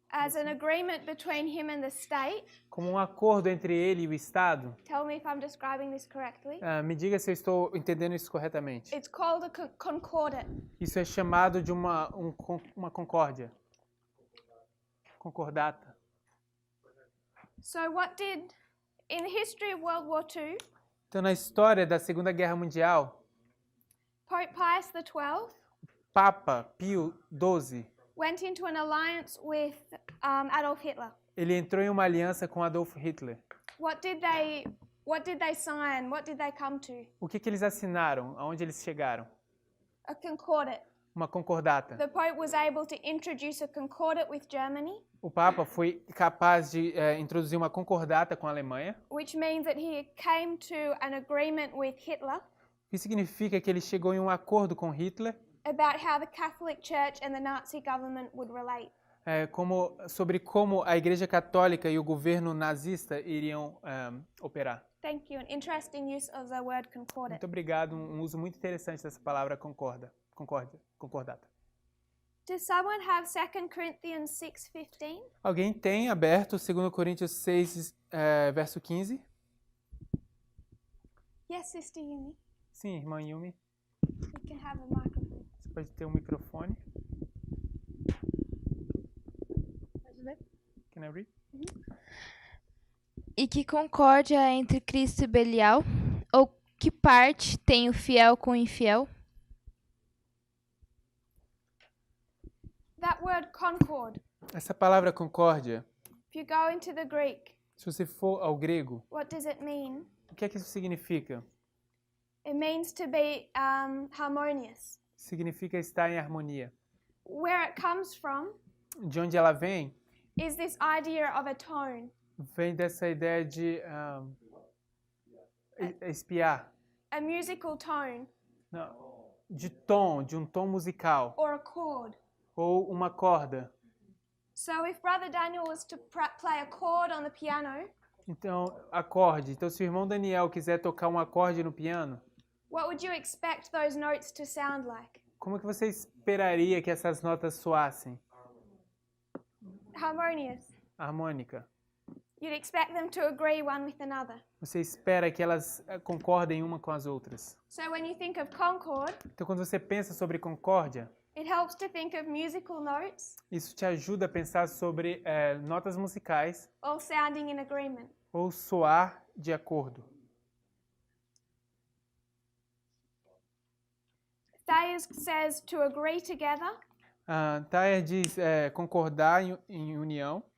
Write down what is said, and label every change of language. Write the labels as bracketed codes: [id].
[en] as an agreement between him and the state, [pt] como um acordo entre ele e o Estado, [en] tell me if I'm describing this correctly. [pt] me diga se eu estou entendendo isso corretamente. [en] It's called a concordat. [pt] Isso é chamado de uma concórdia. Concordata. [en] So in the history of World War II, [pt] Então, na história da Segunda Guerra Mundial, [en] Pope Pius XII [pt] Papa Pio XII, [en] went into an alliance with Adolf Hitler. [pt] ele entrou em uma aliança com Adolf Hitler. [en] What did they sign? What did they come to? [pt] O que eles assinaram? Aonde eles chegaram? [en] A concordat. [pt] Uma concordata. [en] The Pope was able to introduce a concordat with Germany, [pt] O Papa foi capaz de introduzir uma concordata com a Alemanha, [en] which means that he came to an agreement with Hitler [pt] que significa que ele chegou em um acordo com Hitler [en] about how the Catholic Church and the Nazi government would relate. [pt] sobre como a Igreja Católica e o governo nazista iriam operar. [en] Thank you. An interesting use of the word concordat. [pt] Muito obrigado. Um uso muito interessante dessa palavra concordata. [en] Does someone have 2 Corinthians 6:15? [pt] Alguém tem aberto 2 Coríntios 6, verso 15? [en] Yes, Sister Yumi. [pt] Sim, irmã Yumi. [en] We can have a microphone. [pt] Você pode ter um microfone. [en] Can I read? [pt] E que concórdia entre Cristo e Belial? Ou que parte tem o fiel com o infiel? [en] That word concord, [pt] Essa palavra concórdia, [en] if you go into the Greek, [pt] se você for ao grego, [en] what does it mean? [pt] o que é que isso significa? [en] It means to be harmonious. [pt] Significa estar em harmonia. [en] Where it comes from [pt] De onde ela vem? [en] is this idea of a tone. [pt] Vem dessa ideia de espiar. [en] A musical tone [pt] Não, de um tom musical. [en] or a chord. [pt] Ou uma corda. [en] So if Brother Daniel was to play a chord on the piano, [pt] Então, acorde. Então, se o irmão Daniel quiser tocar um acorde no piano, [en] what would you expect those notes to sound like? [pt] como que você esperaria que essas notas soassem? [en] Harmonious. [pt] Harmônica. [en] You'd expect them to agree one with another. [pt] Você espera que elas concordem uma com as outras. [en] So when you think of concord, [pt] Então, quando você pensa sobre concórdia, [en] it helps to think of musical notes [pt] isso te ajuda a pensar sobre notas musicais [en] all sounding in agreement. [pt] ou soar de acordo. [en] Thayers says to agree together, [pt] Thayer diz concordar em união,